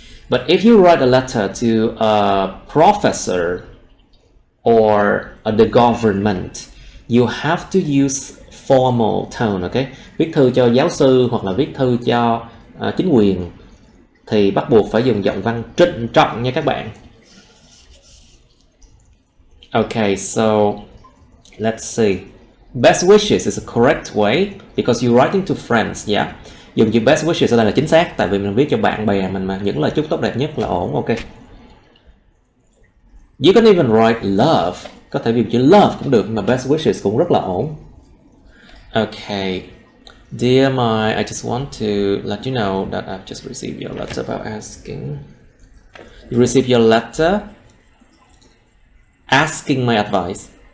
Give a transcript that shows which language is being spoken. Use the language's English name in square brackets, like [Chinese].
[English] But if you write a letter to a professor or the government, you have to use formal tone, okay? [Vietnamese] Viết thư cho giáo sư hoặc là viết thư cho chính quyền thì bắt buộc phải dùng giọng văn trịnh trọng nha các bạn. [English] Okay, so let's see. Best wishes is a correct way because you're writing to friends, yeah. [Vietnamese] Dùng chữ best wishes ở đây là chính xác, tại vì mình viết cho bạn bè mình mà, những lời chúc tốt đẹp nhất là ổn, ok. [English] You can even write love, [Vietnamese] có thể dùng chữ love cũng được, mà best wishes cũng rất là ổn. [English] Okay, dear my, I just want to let you know that I've just received your letter about asking. You received your letter asking my advice.